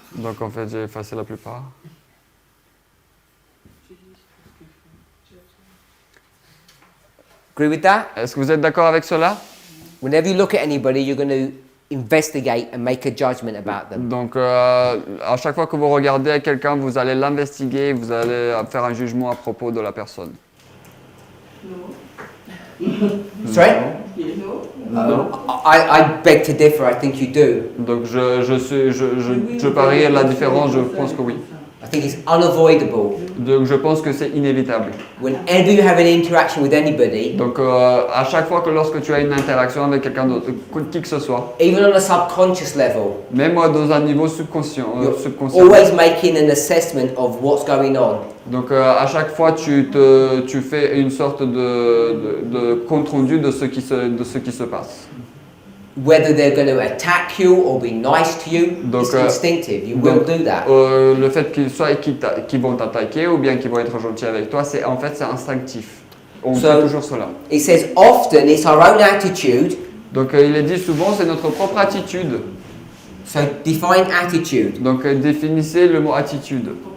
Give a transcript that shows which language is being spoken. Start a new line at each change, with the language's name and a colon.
French: Donc en fait, j'ai effacé la plupart.
English: Agree with that?
French: Est-ce que vous êtes d'accord avec cela?
English: Whenever you look at anybody, you're going to investigate and make a judgment about them.
French: Donc à chaque fois que vous regardez quelqu'un, vous allez l'investiguer, vous allez faire un jugement à propos de la personne.
English: Sorry? No. I beg to differ. I think you do.
French: Donc je parie la différence, je pense que oui.
English: I think it's unavoidable.
French: Donc je pense que c'est inévitable.
English: Whenever you have an interaction with anybody,
French: Donc à chaque fois que lorsque tu as une interaction avec quelqu'un d'autre, qui que ce soit,
English: even on a subconscious level,
French: même dans un niveau subconscient,
English: always making an assessment of what's going on.
French: Donc à chaque fois tu fais une sorte de compte rendu de ce qui se passe.
English: Whether they're going to attack you or be nice to you,
French: Donc,
English: it's instinctive. You will do that.
French: Le fait qu'ils vont t'attaquer ou bien qu'ils vont être gentils avec toi, c'est instinctif. On fait toujours cela.
English: It says often it's our own attitude.
French: Donc il est dit souvent c'est notre propre attitude.
English: So define attitude.
French: Donc définissez le mot attitude.